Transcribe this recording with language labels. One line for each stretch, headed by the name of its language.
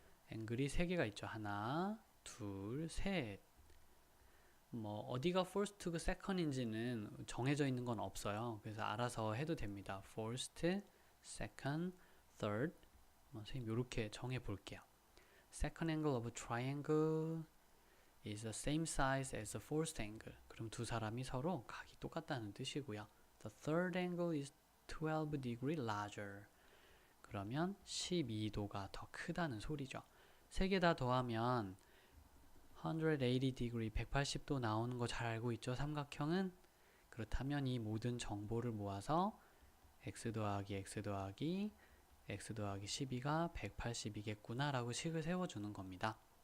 Korean: 앵글이 3개가 있죠. 하나, 둘, 셋. 뭐 어디가 first고 second인지는 정해져 있는 건 없어요. 그래서 알아서 해도 됩니다.
English: first, second, third.
Korean: 선생님 이렇게 정해 볼게요.
English: Second angle of a triangle is the same size as the first angle.
Korean: 그럼 두 사람이 서로 각이 똑같다는 뜻이고요.
English: The third angle is 12 degree larger.
Korean: 그러면 12도가 더 크다는 소리죠. 세 개 다 더하면
English: 180 degree,
Korean: 180도 나오는 거 잘 알고 있죠? 삼각형은? 그렇다면 이 모든 정보를 모아서 x 더하기 x 더하기 x 더하기 12가 180이겠구나 라고 식을 세워주는 겁니다.